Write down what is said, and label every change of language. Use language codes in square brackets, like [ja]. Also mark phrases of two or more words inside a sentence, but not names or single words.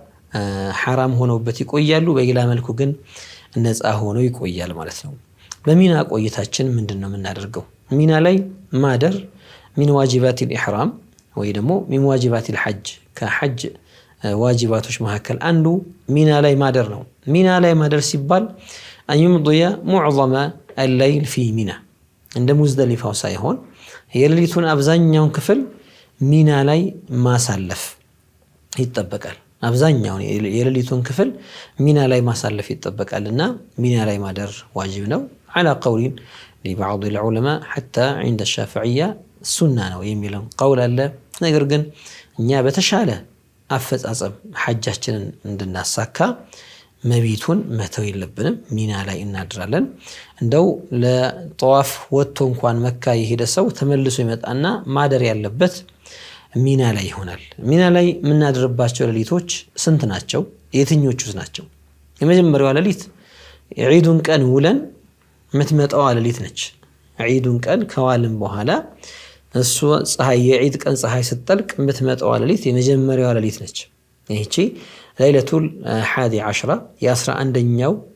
[am] حرام ሆነውበት ይቆያሉ በሌላ መልኩ ግን ነፃ ሆነው ይቆያል ማለት ነው በሚና ቆይታችን ምንድነው የምናደርገው ሚና ላይ ማደር [ar] من واجبات الإحرام [am] ወይ ደግሞ [ar] من واجبات الحج [am] ከሐጅ ዋጅባቶች መካከል አንዱ ሚና ላይ ማደር ነው ሚና ላይ ማደር ሲባል [ar] أن يمضي معظم الليل في منى [am] እንደ ሙዝደሊፋው ሳይሆን የሌሊቱን አብዛኛውን ክፍል ሚና ላይ ማሳለፍ ይተበቃል አብዛኛውን የሌሊቱን ክፍል ሚና ላይ ማሳለፍ ይተበቃልና ሚና ላይ ማደር ዋጅብ ነው [ar] على قول لبعض العلماء حتى عند الشافعية سنة [am] ነው የሚለው قول አለ ነገር ግን እኛ በተሻለ አፈጻጸም ሐጃችንን እንድናሳካ መቢቱን መተው የለብንም ሚና ላይ እናድራለን እንደው ለጠዋፍ ወጥቶ እንኳን መካ የሄደ ሰው ተመልሶ ይመጣና ማደር ያለበት ሚና ላይ ይሆናል ሚና ላይ ምናድርባቸው ሌሊቶች ስንት ናቸው የትኞቹስ ናቸው የመጀመሪያው ሌሊት ዒዱን ቀን ውለን ምትመጣው ሌሊት ነች ዒዱን ቀን ከዋልን በኋላ እሱ ፀሐይ የዒድ ቀን ፀሐይ ስትጠልቅ ምትመጣው ሌሊት የመጀመሪያው ሌሊት ነች ይህቺ ለይለቱል 11 የ11ኛው